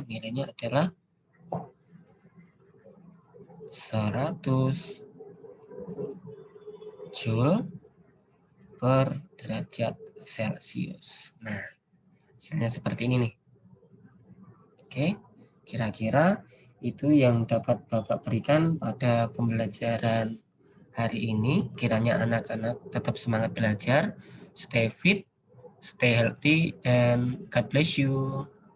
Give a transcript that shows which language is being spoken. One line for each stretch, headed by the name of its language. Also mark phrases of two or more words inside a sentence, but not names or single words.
Indonesian: Nilainya adalah 100 Joule per derajat Celcius. Nah, hasilnya seperti ini nih. Oke, kira-kira itu yang dapat Bapak berikan pada pembelajaran hari ini. Kiranya anak-anak tetap semangat belajar,
English: stay fit, stay healthy, and God bless you.